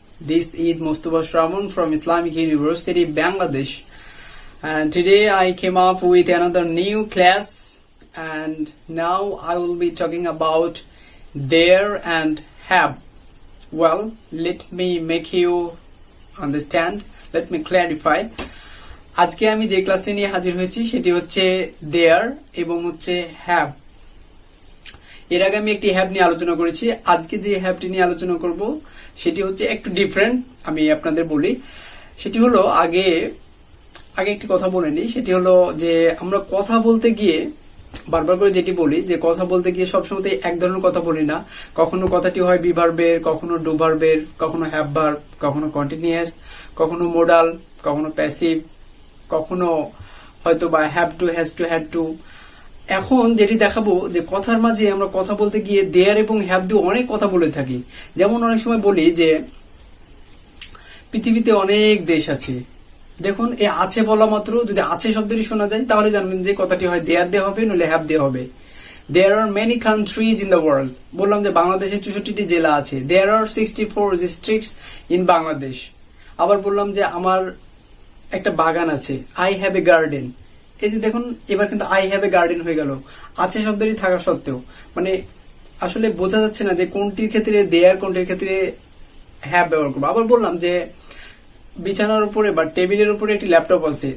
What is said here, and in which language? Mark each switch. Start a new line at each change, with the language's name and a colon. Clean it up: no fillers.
English: This is Mostofa Shrabon from Islamic University, Bangladesh. And today I came up with another new class, and now I will be talking about there and have. Well, let me make you understand. Let me clarify.
Bangla: আজকে আমি যে ক্লাসটি নিয়ে হাজির হয়েছি সেটি হচ্ছে there এবং হচ্ছে have. এর আগে আমি একটি হ্যাভ নিয়ে আলোচনা করেছি। আজকে যে হ্যাভটি নিয়ে আলোচনা করব সেটি হচ্ছে একটু ডিফারেন্ট। আমি আপনাদের বলি, সেটি হলো আগে একটি কথা বলে নিই। সেটি হলো যে আমরা কথা বলতে গিয়ে বারবার করে যেটি বলি যে কথা বলতে গিয়ে সবসময় এক ধরনের কথা বলি না। কখনো কথাটি হয় বি ভার্বের, কখনো ডু ভার্বের, কখনো হ্যাভ ভার্ব, কখনো কন্টিনিউয়াস, কখনো মোডাল, কখনো প্যাসিভ, কখনো হয়তো বা have to, has to, had to. এখন যেটি দেখাবো যে কথার মাঝে আমরা কথা বলতে গিয়ে দেয়ার এবং হ্যাভ দিয়ে অনেক কথা বলে থাকি। যেমন অনেক সময় বলি যে পৃথিবীতে অনেক দেশ আছে। দেখুন, এই আছে বলা মাত্র যদি আছে শব্দটি শোনা যায় তাহলে জানবেন যে কথাটি হয় দেয়ার দিয়ে হবে, নইলে হ্যাভ দিয়ে হবে।
English: There are many countries in the world.
Bangla: বললাম যে বাংলাদেশে 64টি জেলা আছে।
English: There are 64 districts in Bangladesh.
Bangla: আবার বললাম যে আমার একটা বাগান আছে।
English: I have a garden.
Bangla: এই যে দেখুন, এবার কিন্তু
English: I have a garden
Bangla: হয়ে গেল আছে শব্দটি থাকা সত্ত্বেও। মানে আসলে বোঝা যাচ্ছে না যে কোনটির ক্ষেত্রে দেয়ার, কোনটির ক্ষেত্রে হ্যাভ ব্যবহার করবো। আবার বললাম যে বিছানার উপরে বা টেবিলের উপরে একটি ল্যাপটপ আছে।